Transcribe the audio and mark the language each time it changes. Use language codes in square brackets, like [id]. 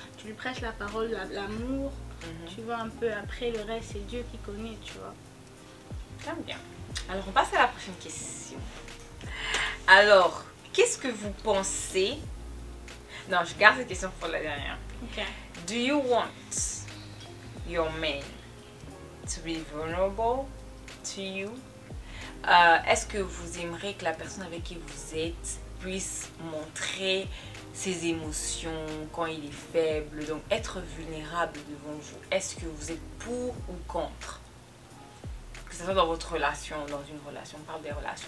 [fr] Tu lui prêches la parole, l'amour, tu vois, un peu après le reste, c'est Dieu qui connaît, tu vois. J'aime bien. Alors on passe à la prochaine question. Alors, qu'est-ce que vous pensez? Non, je garde cette question pour la dernière. Ok. [en] Do you want your man to be vulnerable to you? [fr] Est-ce que vous aimeriez que la personne avec qui vous êtes puisse montrer ses émotions quand il est faible, donc être vulnérable devant vous? Est-ce que vous êtes pour ou contre? Que ce soit dans votre relation, dans une relation, on parle des relations.